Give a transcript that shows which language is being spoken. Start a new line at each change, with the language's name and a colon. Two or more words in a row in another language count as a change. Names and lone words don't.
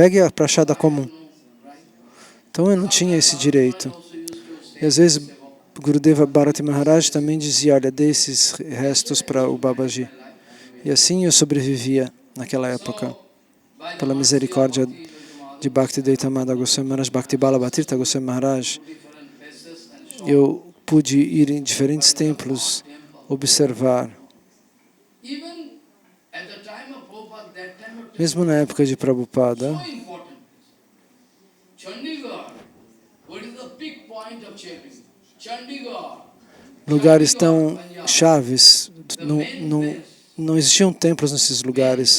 Portuguese: Pegue a prachada comum. Então eu não tinha esse direito. E às vezes Gurudeva Bharati Maharaj também dizia, olha, dê esses restos para o Babaji. E assim eu sobrevivia naquela época, pela misericórdia de Bhakti Daitamada Goswami Maharaj, Bhakti Bala Bhatirtha Goswami Maharaj. Eu pude ir em diferentes templos, observar. Mesmo na época de Prabhupada, lugares tão chaves, não existiam templos nesses lugares.